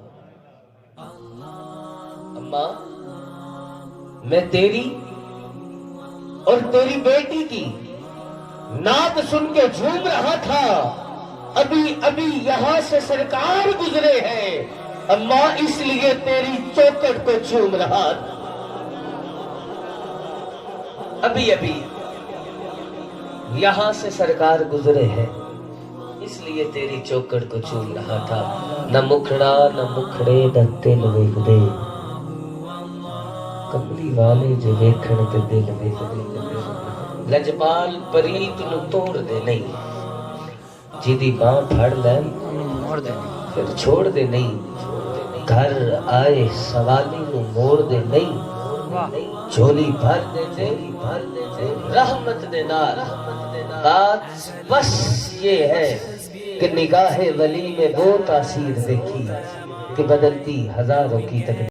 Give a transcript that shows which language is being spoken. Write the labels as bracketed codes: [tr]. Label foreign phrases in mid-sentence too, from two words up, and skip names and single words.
[ur] اماں میں تیری اور تیری بیٹی کی نعت سن کے جھوم رہا تھا ابھی ابھی یہاں سے سرکار گزرے ہیں اماں اس لیے تیری چوکٹ کو چوم رہا تھا ابھی ابھی یہاں سے سرکار گزرے ہیں اس لیے تیری چوکٹ کو چوم رہا تھا [pa] نہ مکھڑا نہ مکھڑے نہ دل ویکھ دے کملی والے جو ویکھن تے دل ویکھ دے لجپال پریت نو توڑ دے نہیں جیدی باں پھڑ لے پھر چھوڑ دے نہیں گھر آئے سوالی نو موڑ دے نہیں جھولی بھر دے تے رحمت دے نال [ur] بات بس یہ ہے کہ نگاہ ولی میں وہ تاثیر دیکھی کہ بدلتی ہزاروں کی تقدیر